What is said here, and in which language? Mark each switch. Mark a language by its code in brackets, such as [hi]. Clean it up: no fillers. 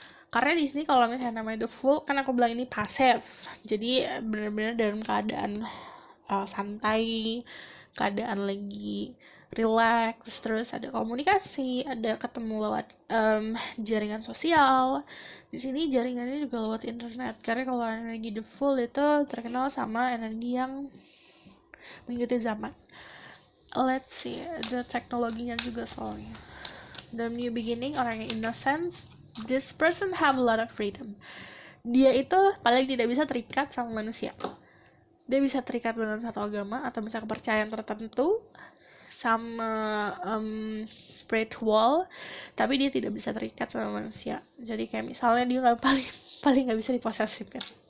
[id] Karena di sini kalau misalnya namanya The Fool, kan aku bilang ini pasif, jadi benar-benar dalam keadaan santai, keadaan lagi relax, terus ada komunikasi, ada ketemu lewat jaringan sosial. Di sini jaringannya juga lewat internet, karena kalau energi The Fool itu terkenal sama energi yang mengikuti zaman. [en] Let's see, [id] ada teknologinya juga soalnya. [en] The new beginning, [id] orang yang [en] innocence. This person have a lot of freedom. [id] Dia itu paling tidak bisa terikat sama manusia. Dia bisa terikat dengan satu agama atau bisa kepercayaan tertentu sama spiritual, tapi dia tidak bisa terikat sama manusia. Jadi kayak misalnya dia nggak paling nggak bisa diposesifin.